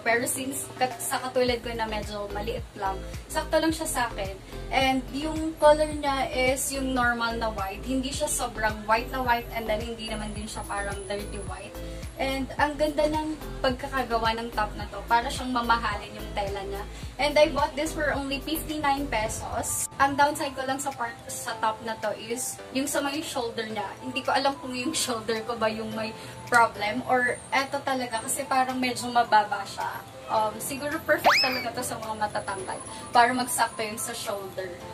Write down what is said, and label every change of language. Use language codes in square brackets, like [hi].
[tl] Pero since sa katulad ko na medyo maliit lang, sakto lang siya sa akin. And yung color niya is yung normal na white. Hindi siya sobrang white na white and then hindi naman din siya parang dirty white. And ang ganda ng pagkakagawa ng top na to. Para siyang mamahalin yung tela niya. [en] And I bought this for only 59 pesos. [tl] Ang downside ko lang sa top na to is yung sa may shoulder niya. Hindi ko alam kung yung shoulder ko ba yung may problem or eto talaga kasi parang medyo mababa siya. Siguro perfect talaga to sa mga matatangkad para magsakto yun sa shoulder.